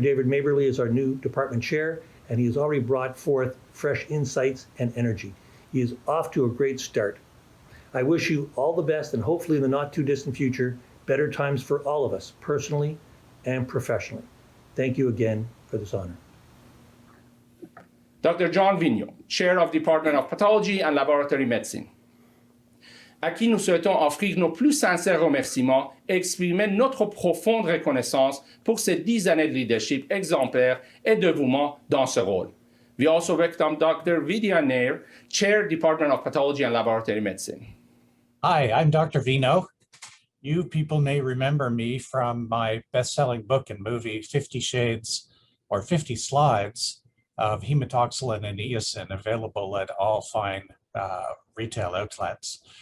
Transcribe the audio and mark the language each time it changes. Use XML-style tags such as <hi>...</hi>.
<en>David Mayberley is our new department chair, and he has already brought forth fresh insights and energy. He is off to a great start. I wish you all the best, and hopefully in the not too distant future, better times for all of us, personally and professionally. Thank you again for this honor. Dr. John Vigneault, Chair of Department of Pathology and Laboratory Medicine,</en> <fr>à qui nous souhaitons offrir nos plus sincères remerciements et exprimer notre profonde reconnaissance pour ces 10 années de leadership exemplaire et de dévouement dans ce rôle.</fr> <en>We also welcome Dr. Vidya Nair, Chair, Department of Pathology and Laboratory Medicine. Hi, I'm Dr. Vino. You people may remember me from my best-selling book and movie, 50 Shades or 50 Slides of Hematoxylin and Eosin, available at all fine retail outlets.</en>